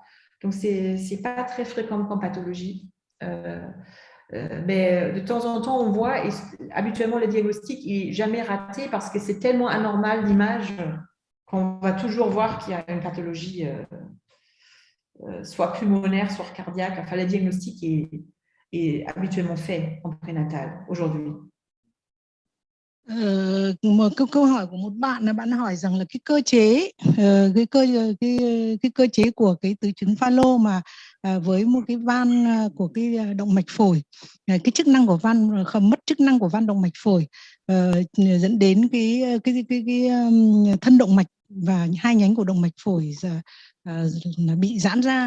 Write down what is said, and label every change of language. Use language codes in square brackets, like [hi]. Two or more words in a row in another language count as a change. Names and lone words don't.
[fr] Donc, ce n'est pas très fréquent comme pathologie. Mais de temps en temps, on voit, et habituellement, le diagnostic n'est jamais raté parce que c'est tellement anormal l'image qu'on va toujours voir qu'il y a une pathologie soit pulmonaire, soit cardiaque. Enfin, le diagnostic est habituellement fait en prénatal aujourd'hui. [vi] Một câu hỏi của một bạn là bạn hỏi rằng là cái cơ chế cái cơ chế của cái tứ chứng Fallot mà với một cái van của cái động mạch phổi, cái chức năng của van mất chức năng của van động mạch phổi dẫn đến cái thân động mạch và hai nhánh của động mạch phổi bị giãn ra.